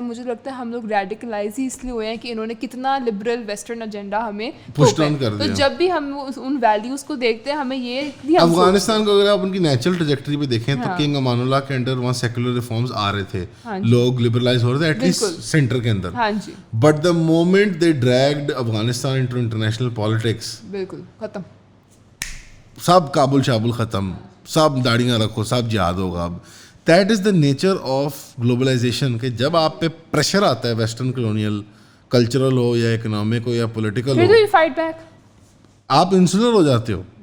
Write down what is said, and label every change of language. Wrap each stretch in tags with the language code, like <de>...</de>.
<ur>مجھے لگتا ہے ہم لوگ ریڈیکلائز ہی اس لیے ہوئے ہیں کہ انہوں نے کتنا لبرل ویسٹرن ایجنڈا ہمیں پش آن کر دیا. تو جب بھی ہم ان ویلیوز کو دیکھتے ہیں ہمیں یہ افغانستان کو اگر آپ ان کی نیچرل ٹریجیکٹری پہ دیکھیں تو کنگ امان اللہ کے انڈر وہاں سیکولر ریفارمز آ رہے تھے, لوگ لبرلائز ہو رہے تھے ایٹ لیسٹ سینٹر کے اندر.</ur> <en>but the moment they dragged Afghanistan into international politics,</en> <ur>بالکل ختم, سب کابل شابل ختم, سب داڑیاں رکھو, سب جہاد ہوگا. اب</ur> <en>that is the nature of globalisation,</en> <ur>کہ جب آپ پہ پریشر آتا ہے ویسٹرن کلونیل کلچرل ہو یا اکنامک ہو یا پولیٹیکل ہو, آپ انسولر ہو جاتے ہو.</ur>